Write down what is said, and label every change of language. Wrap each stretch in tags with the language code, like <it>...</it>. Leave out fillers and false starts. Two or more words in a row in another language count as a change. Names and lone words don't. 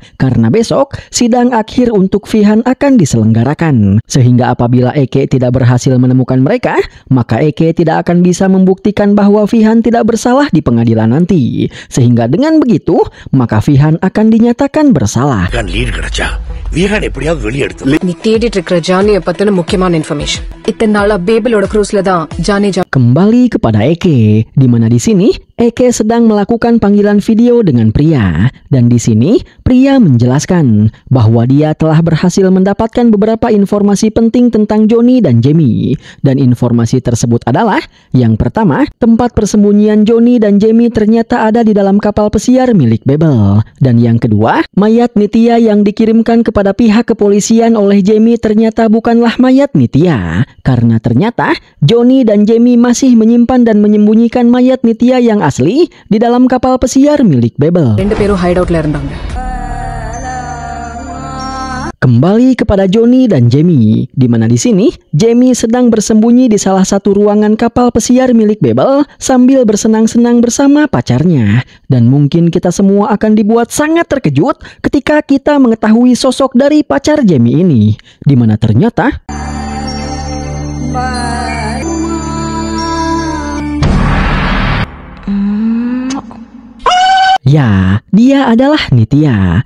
<id>Karena besok sidang akhir untuk Vihan akan diselenggarakan. Sehingga apabila Eke tidak berhasil menemukan mereka, maka Eke tidak akan bisa membuktikan bahwa Vihan tidak bersalah di pengadilan nanti. Sehingga dengan begitu, maka Vihan akan dinyatakan bersalah.</id> <ta>நீ தேடிட்டு இருக்கிற ஜானியை பத்தின முக்கியமான இன்ஃபர்மேஷன். இத்தனை நாளா பேபிளோட க்ரூஸ்ல தான் ஜானி</ta> <id>Kembali kepada Eke, di mana di sini Eke sedang melakukan panggilan video dengan Pria. Dan di sini Pria menjelaskan bahwa dia telah berhasil mendapatkan beberapa informasi penting tentang Johnny dan Jamie. Dan informasi tersebut adalah, yang pertama, tempat persembunyian Johnny dan Jamie ternyata ada di dalam kapal pesiar milik Bebel. Dan yang kedua, mayat Nitya yang dikirimkan kepada pihak kepolisian oleh Jamie ternyata bukanlah mayat Nitya. Karena ternyata Johnny dan Jamie masih menyimpan dan menyembunyikan mayat Nitya yang asli di dalam kapal pesiar milik Bebel.</id> <ta>ரெண்டு பேரும் ஹைட் அவுட்ல இருந்தாங்க.</ta> <id>Kembali kepada Johnny dan Jamie, di mana di sini Jamie sedang bersembunyi di salah satu ruangan kapal pesiar milik Bebel sambil bersenang-senang bersama pacarnya. Dan mungkin kita semua akan dibuat sangat terkejut ketika kita mengetahui sosok dari pacar Jamie ini, di mana ternyata ya, dia adalah Nitya.</id>